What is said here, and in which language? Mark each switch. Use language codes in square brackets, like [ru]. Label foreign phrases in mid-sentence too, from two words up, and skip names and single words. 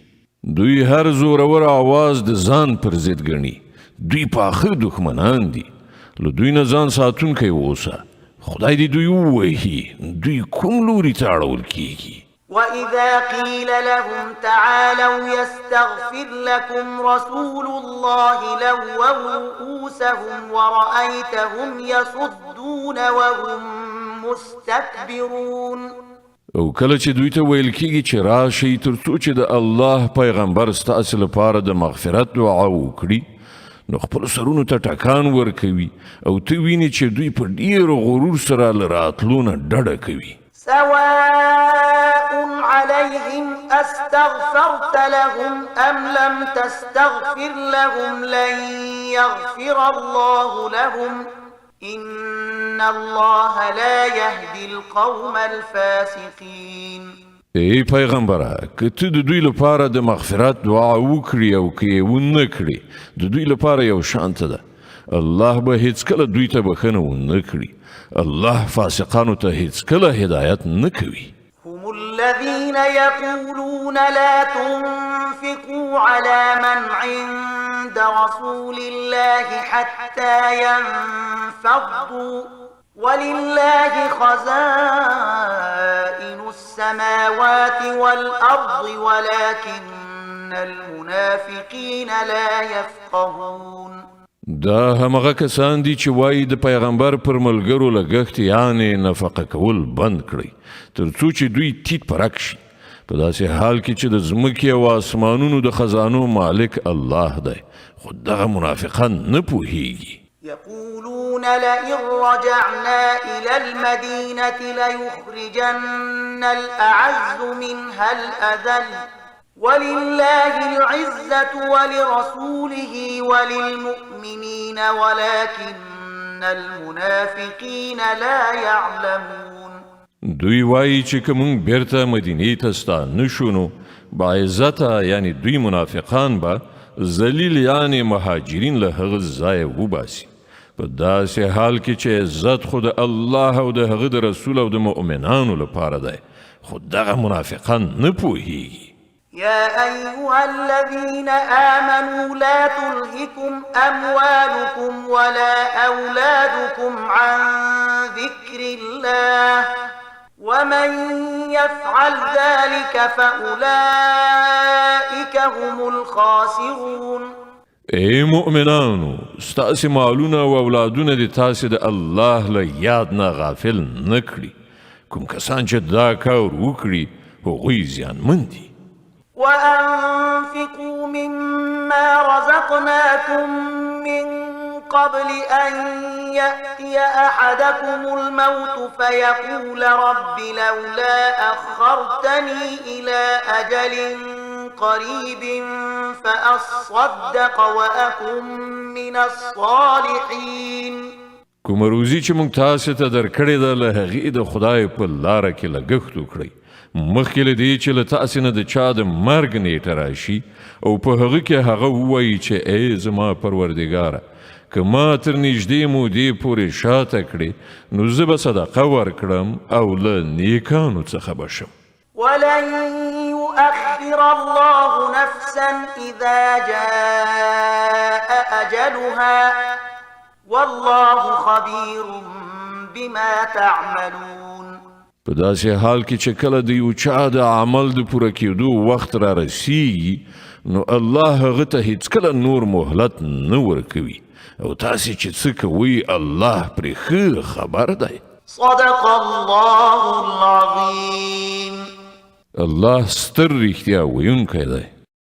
[ps] دوی هر زورور آواز د ځان پر ضد ګڼي. دوی پاخه دښمنان دي. له دوی نه ځان ساتونکی اوسه. خدای دې دوی ووهي. دوی کوم لوري ته اړول کیږي. [ar] وإذا قيل لهم تعالوا يستغفر لكم رسول الله لووا رؤوسهم ورأيتهم يصدون وهم مستكبرون. [ps] او کله چې دوی ته ویل کیږي چې راشئ تر څو چې د الله پیغمبر ستاسو لپاره د مغفرت دعا وکړي، نو خپل سرونو ته ټکان ورکوي او ته ویني چې دوی په ډیر غرور سره له راتلو نه ډډه کوي. [ar] سواء عليهم أستغفرت لهم أم لم تستغفر لهم لن يغفر الله لهم إن الله لا يهدي القوم الفاسقين. [ps] ای پیغمبره که ته د دوی لپاره د مغفرت دعا وکړي او که یې ونه کړي د دوی لپاره یو شانته ده. الله به هیڅکله دوی ته بخښنه ونه کړي. الله فاسقانو ته هیڅکله هدایت نه کوي. [ar] هم الذين يقولون لا تنفقوا على من عند رسول الله حتى ينفضوا ولله خزائن السماوات والأرض ولكن المنافقين لا يفقهون. [ps] دا همغه کسان دي چې وایي د پیغمبر پر ملګرو لګښت یعنې نفقه کول بند کړئ تر څو چې دوی تیت پرک شي، په داسې حال کې چې د ځمکې او آسمانونو د خزانو مالک الله دی، خو دغه منافقان نه پوهیږي. [ar] يقولون لئن رجعنا إلى المدينة ليخرجن الأعز منها الأذل ولله العزة ولرسوله وللمؤمنين ولكن المنافقين لا يعلمون. [ps] دوی وایي چې که موږ بیرته مدینې ته ستانه شو نو باعزته یعنی دوی منافقان به ذلیل یعنی مهاجرین له هغه ځایه وباسي، په داسې حال کې چې عزت خو د الله او د هغه د رسول او د مؤمنانو لپاره دی خو دغه منافقان نه پوهیږي. [ar] يا أيها الذين آمنوا لا تلهكم أموالكم ولا أولادكم عن ذكر الله ومن يفعل ذلك فأولئك هم الخاسرون. [ps] ای مؤمنانو ستاسې مالونه او اولادونه د تاسې د الله له یاد نه غافل نه کړي. کوم کسان چې دا کار وکړي هغوی زیانمن دي. [ar] وأنفقوا مما رزقناكم من قبل أن يأتي أحدكم الموت فيقول رب لولا أخرتني إلى أجل قريب فأصدق وأكن من الصالحين. [ps] کوم روزي چې موږ تاسو ته درکړې ده له هغې د خدای په لاره کې لګښت وکړئ مخکې له دې چې له تاسې نه د چا د مرګ نیټه راشي او په هغه کې هغه ووایي چې ای زما پروردګاره که ما تر نږدې مودې پورې شاته کړې نو زه به صدقه ورکړم او له نیکانو څخه به شم. [ar] ولن يؤخر الله نفسا إذا جاء أجلها والله خبير بما تعملون. [ps] په داسې حال کې چې کله د یو چا د عمل د پوره کېدو وخت را رسیږي نو الله هغه ته هیڅکله نور مهلت نه ورکوي او تاسې چې څه کوئ الله پرې ښه خبر دی. [ar] صدق الله العظيم. [ps] الله ستر رښتیا ویونکی دی.